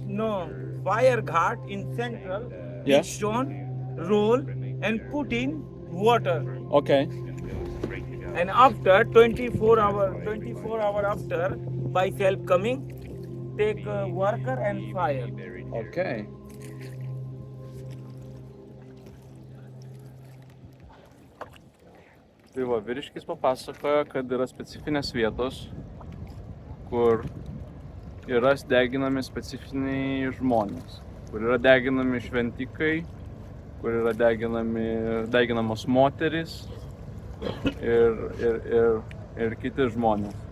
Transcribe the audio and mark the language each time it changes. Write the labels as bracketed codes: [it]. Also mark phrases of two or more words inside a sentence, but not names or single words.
[en] No, fire ghat in central. Yeah. Big stone, roll and put in water. Okay. And after 24 hour after, by self coming, take worker and fire. Okay. [lt] Tai va, vyriškis papasakojo, kad yra specifinės vietos, kur yra deginami specifiniai žmonės, kur yra deginami šventikai, kur yra deginamos moterys ir kiti žmonės.